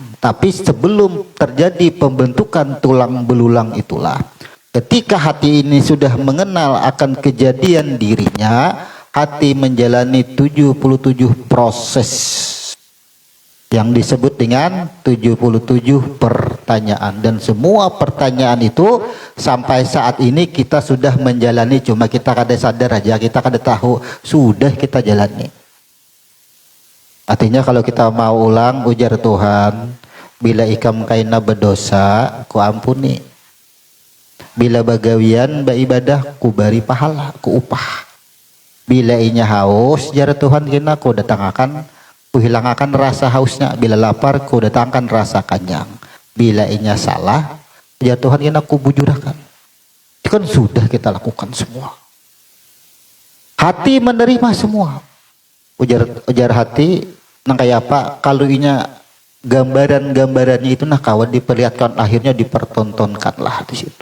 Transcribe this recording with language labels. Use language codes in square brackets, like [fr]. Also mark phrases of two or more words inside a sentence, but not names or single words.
[id] Tapi sebelum terjadi pembentukan tulang belulang itulah, ketika hati ini sudah mengenal akan kejadian dirinya, hati menjalani 77 proses yang disebut dengan 77 pertanyaan. Dan semua pertanyaan itu sampai saat ini kita sudah menjalani, [bjn] cuma kita kada sadar aja, kita kada tahu, sudah kita jalani. Artinya kalau kita mau ulang, ujar Tuhan, bila ikam kaina berdosa, ku ampuni. Bila bagawian beribadah, ku beri pahala, ku upah. Bila inya haus, jar Tuhan kena ku datangkan, ku hilangkan rasa hausnya. [id] Bila lapar, ku datangkan rasa kenyang. [bjn] Bila inya salah, jar Tuhan kena ku bujurakan. [id] Itu kan sudah kita lakukan semua. Hati menerima semua. [bjn] Ujar hati, nang kayak apa? Kalau inya gambaran-gambarannya itu nah kawan diperlihatkan, akhirnya dipertontonkanlah di situ.